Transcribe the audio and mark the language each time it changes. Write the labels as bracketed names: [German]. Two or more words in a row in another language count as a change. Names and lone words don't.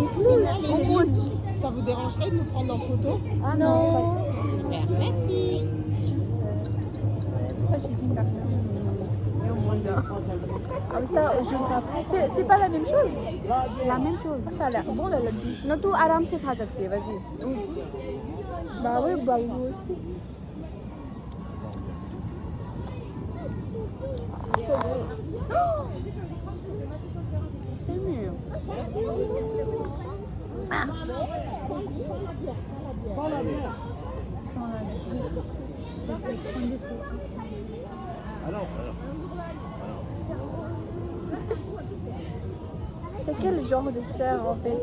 [French] Ça vous dérangerait de nous prendre en photo? Ah non. Merci. J'ai dit merci. Ah mais ça, je c'est pas la même chose. C'est la même chose. Ça a l'air bon le laddu. Non, tu [Hindi] आराम से खा सकती है, [French] vas-y. Bah oui, bah vous aussi. C'est mieux. C'est quel genre de sœur en fait?